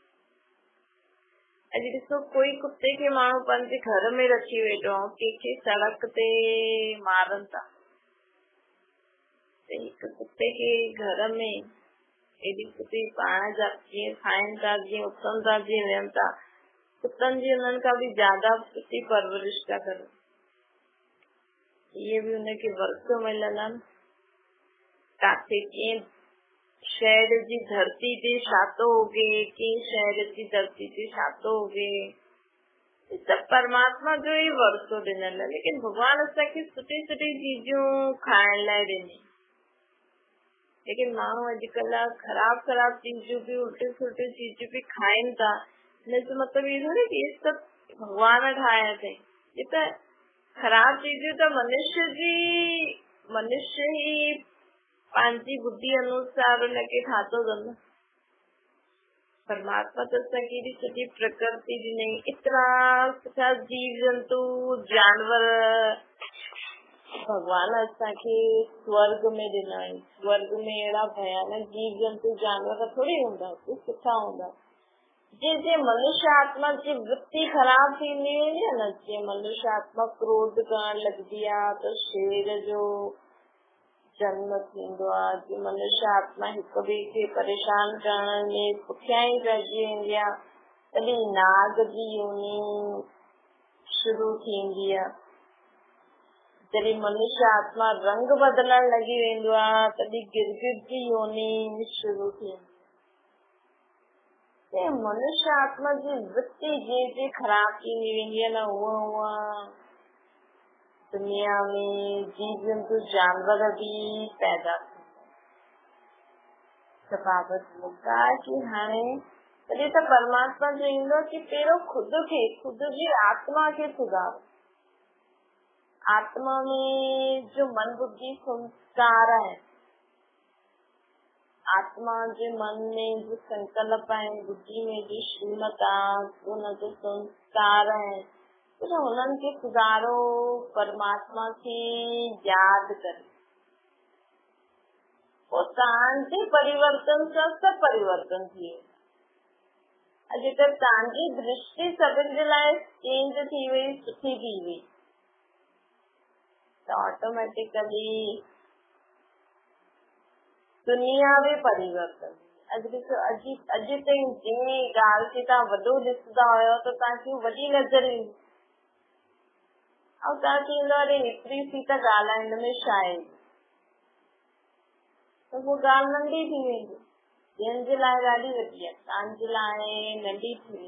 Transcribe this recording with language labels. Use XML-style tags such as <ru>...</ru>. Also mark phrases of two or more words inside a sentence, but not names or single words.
<sd>अॼु ॾिसो कोई कुते खे माण्हू पंहिंजे घर में रखी वेठो आहे, कंहिंखे सड़क ते मारनि था, हिकु कुते खे घर में एॾी कुते पाण जा जीअं खाइनि था, जीअं उथनि था, जीअं वेहनि था, कुतनि जी उन्हनि खां बि ज्यादा सुठी परवरिश था कनि। इहे बि उनखे वर्षो मिलंदा आहिनि। काथे कंहिं शहर जी धरती ते छा थो उगे, कंहिं शहर जी धरती ते छा थो उगे, सब परमात्मा जो ही वर्षो ॾिनल आहे। लेकिन भगवान असांखे सुठी सुठी चीजूं खाइण लाइ ॾिनी। लेकिन माण्हू अॼुकल्ह ख़राब ख़राब चीजूं बि, उल्टी सुल्टी चीजूं बि खाइनि था। हिनजो मतलब ये थोड़ी कि ये सब भगवान ठाहिया अथई। ये त ख़राब चीजूं त मनुष्य ही पंहिंजी बुद्धि अनुसार उनखे ठातो अथनि। परमात्मा त असांखे एॾी सुठी प्रकृति ॾिनई, एतिरा सुठा जीव जंतु जानवर भगवान असांखे स्वर्ग में ॾिना आहिनि। स्वर्ग में अहिड़ा भयानक जीव जंतु जानवर थोड़ी हूंदा, सुठा हूंदा। जे मनुष्य आत्मा जी वृत्ति ख़राब थींदी वेंदी आहे न, जे मनुष्य आत्मा क्रोध करण लॻंदी आहे त शेर जो जन्म थींदो आहे। जे मनुष्य आत्मा हिक ॿिए खे परेशान करण में पुठियां ई रहिजी वेंदी आहे, तॾहिं नाग जी योनी शुरू थींदी आहे। जॾहिं मनुष्य आत्मा रंग बदलण लॻी वेंदो आहे, तॾहिं गिरगिट जी योनी शुरू थींदी। मनुष्य आत्मा जी वृत्ति जे ख़राब थींदी वेंदी आहे न, उहा दुनिया में जीव जंतु जानवर भी पैदा बाबत मुद्दा कि हाणे तॾहिं त परमात्मा चईंदो कि पहिरियों खुद जी आत्मा खे सुधारो। आत्मा में जो मन बुद्धि संस्कार है, आत्मा जे मन में जो संकल्प है, बुद्धि में जो श्रीमत आहे, उनजो संस्कार है, तो उन्हनि खे सुधारो। परमात्मा खे यादि करे पोइ तव्हांजे परिवर्तन सां सभु परिवर्तन थी वेंदा। अॼु त तव्हांजी दृष्टि सभिनि जे लाइ चेंज थी वई, सुठी थी वई, त ऑटोमेटिकली दुनिया भी परिवर्तन। अॼु ताईं जंहिं ॻाल्हि खे तव्हां वॾो ॾिसंदा हुयो त तव्हांखे वॾी नज़र ईंदी, ऐं तव्हां चईंदो अरे एतिरी सी त ॻाल्हि आहे, हिन में छा आहे, त उहा ॻाल्हि नंढी थी वेंदी। जंहिंजे लाइ ॾाढी वॾी आहे, तव्हांजे लाइ नंढी थी वेंदी।</sd>